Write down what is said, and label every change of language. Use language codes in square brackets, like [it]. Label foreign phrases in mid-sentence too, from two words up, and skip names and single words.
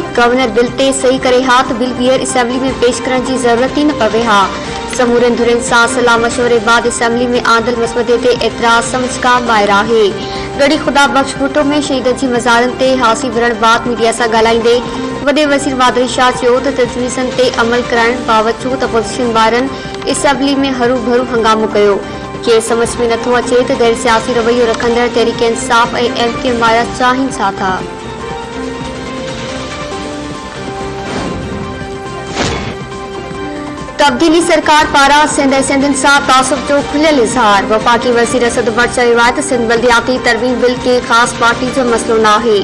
[sd] गवर्नर बिल ते सही करे हा तो बिल ॿीहर असेंबली में पेश करण की जरूरत ही न पवे हा। समूरन धुरन सां सलाह मशवरे बाद असेंबली में आंदल मसवदे ते एतराज़ समझ खां ॿाहिरि आहे। गढ़ी खुदा बख्श भुट्टो में शहीदनि जी मज़ारनि ते हासी भरण बाद मीडिया सां ॻाल्हाईंदे वॾे वज़ीर मादरी शाह चयो त तजवीज़नि ते अमल करण बावजूद अपोज़िशन वारनि असेंबली में हरू भरू हंगामो कयो। के समझ में नथो अचे त गैर सियासी रवैयो रखंदड़ तहरीक इंसाफ ऐं एमके माया चाहिनि छा था। तब्दीली सरकार पारां सिंध ऐं सिंधियुनि सां तासुब जो खुलियल इज़हार। वफ़ाक़ी वज़ीर असद उमर चयो आहे त सिंध बल्दियाती तरमीम बिल कंहिं ख़ासि पार्टी जो मसइलो न आहे।